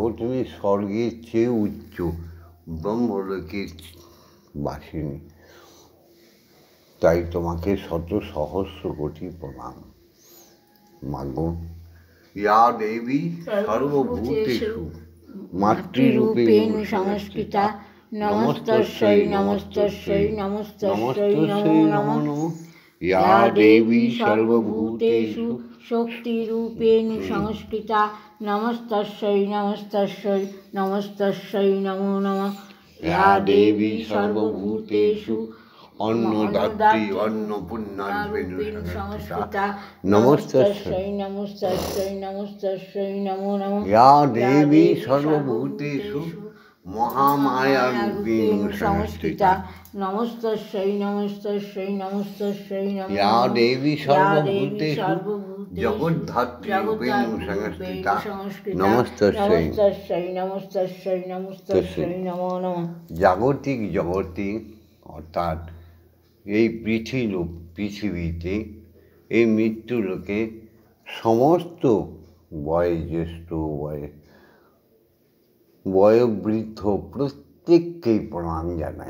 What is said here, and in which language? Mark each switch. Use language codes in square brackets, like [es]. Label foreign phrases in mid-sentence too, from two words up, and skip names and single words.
[bn] তুমি স্বর্গের চেয়ে উচ্চ, ব্রহ্মলোকের বাসিনী। তাই তোমাকে শত সহস্র কোটি প্রণাম মাগো। [sa] ইয়া দেবী সর্বভূতেষু মাতৃরূপেণ সংস্কৃতা, নমস্তস্যৈ নমস্তস্যৈ নমস্তস্যৈ নমো নমঃ। ইয়া দেবী সর্বভূতেষু শক্তিরূপেণ সংস্কৃতা, নমস্তস্যৈ নমস্তস্যৈ নমস্তস্যৈ নমো নমঃ। ইয়া দেবী সর্বভূতেষু অন্নদাত্রী অন্নপূর্ণারূপেণ সংস্কৃতা, নমস্তস্যৈ নমস্তস্যৈ নমস্তস্যৈ নমো নমঃ। ইয়া দেবী সর্বভূতেষু মহামায়ারূপেণ সংস্কৃতা, নমস্তস্যৈ নমস্তস্যৈ নমস্তস্যৈ নমো নমঃ। ইয়া দেবী সর্বভূতেষু জগদ্ধাত্রীরূপেণ সংস্কৃতা, নমস্তস্যৈ নমস্তস্যৈ নমস্তস্যৈ নমো নমঃ। [bn] জাগতিক জগতে অর্থাৎ এই পৃথিবীতে এই মৃত্যুলোকে সমস্ত বয়োজ্যেষ্ঠ বয়োবৃদ্ধ প্রত্যেককেই প্রণাম জানাই।